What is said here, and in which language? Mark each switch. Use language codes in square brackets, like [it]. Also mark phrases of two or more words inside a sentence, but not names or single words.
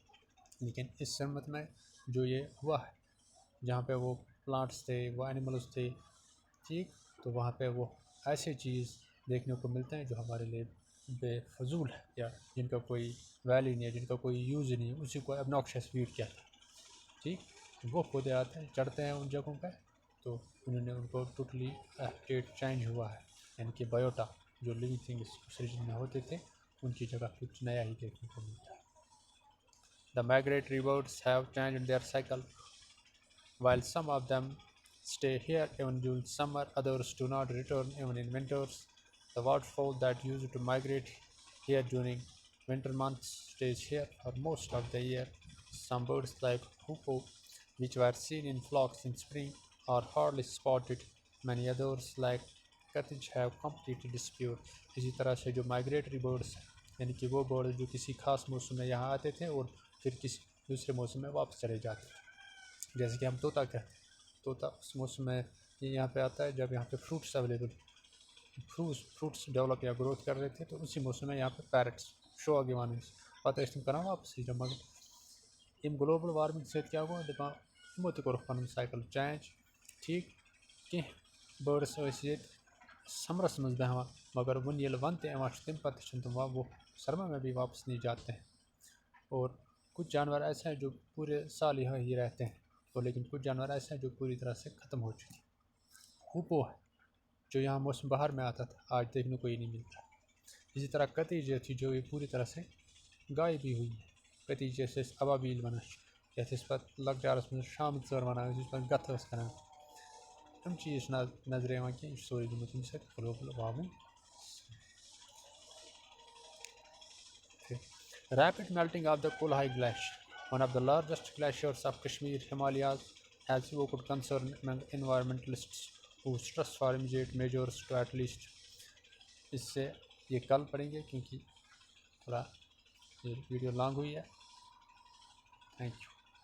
[ur] لیکن اس سمت میں جو یہ ہوا ہے، جہاں پہ وہ پلانٹس تھے، وہ اینیملس تھے، ٹھیک، تو وہاں پہ وہ ایسے چیز دیکھنے کو ملتے ہیں جو ہمارے لیے بے فضول ہے، یا جن کا کوئی ویلیو نہیں ہے، جن کا کوئی یوز نہیں ہے، اسی کو ابناکشس ویڈ کیا تھا، ٹھیک۔ وہ پودے آتے ہیں، چڑھتے ہیں ان جگہوں پہ، تو انہوں نے ان کو [en] totally habitat change [ur] ہوا ہے، یعنی کہ بایوٹا جو [en] living things [ur] اس ریجن میں ہوتے تھے ان کی جگہ کچھ نیا ہی دیکھنے کو ملتا ہے۔ [en] The migratory birds have changed their cycle. While some of them stay here even during summer, others do not return even in winters. The waterfowl that used to migrate here during winter months stays here for most of the year. Some birds like hoopoe, which were seen in flocks in spring, are hardly spotted. Many others like cartridge have completely disappeared. [ur] اسی طرح سے جو [en] migratory birds [ur] ہیں، یعنی کہ وہ برڈ جو کسی خاص موسم میں یہاں آتے تھے اور پھر کسی دوسرے موسم میں واپس چلے جاتے تھے، جیسے کہ ہم طوطا کہتے ہیں، طوطا اس موسم میں یہ یہاں پہ آتا ہے جب یہاں پہ [en] fruits available, [ur] فروٹس ڈیولپ یا گروتھ کر رہے تھے، تو اسی موسم میں یہاں پہ [ks] پیرٹس شو آگے وان پتہ تم کران واپس جب مگر ام [en] global warming [ks] سۭتۍ کیا گوٚو دپان یمو تہِ کوٚرُکھ پنُن [en] cycle change, [ks] ٹھیک، کینٛہہ بٲڈٕس ٲسۍ ییٚتہِ سمرس منٛز بیٚہوان، مگر وۄنۍ ییٚلہِ ونٛدٕ تہِ یِوان چھُ تمہِ پتہٕ تہِ چھِنہٕ تم [ur] وہ سرما میں بھی واپس نہیں جاتے ہیں۔ اور کچھ جانور ایسے ہیں جو پورے سال یہاں ہی رہتے ہیں، اور لیکن کچھ جانور ایسے ہیں جو پوری طرح سے ختم ہو چکے ہیں۔ ہوپو ہے جو یہاں موسم بہار میں آتا تھا، آج دیکھنے کو ہی نہیں ملتا۔ اسی طرح کتیج تھی جو یہ پوری طرح سے غائب بھی ہوئی ہے۔ [ks] کتیج جیسے ابابیل ونان یتھ أسۍ پتہٕ لۄکچارس منٛز شامہٕ ژٔر ونان ٲسۍ، یُس پتہٕ گتھٕ ٲسۍ کران، تِم چیٖز چھِنہٕ نظرِ یِوان کینٛہہ، یہِ چھُ سورُے گوٚمُت ییٚمہِ سۭتۍ [en] global warming. Rapid melting of the Kolhai Glacier, one of the largest glaciers of Kashmir Himalayas, has evoked concern among environmentalists who stress for immediate measures to at least۔ [ur] اس سے یہ کل پڑھیں گے کیونکہ تھوڑا یہ [en] video long [ur] ہوئی ہے۔ [en] thank you.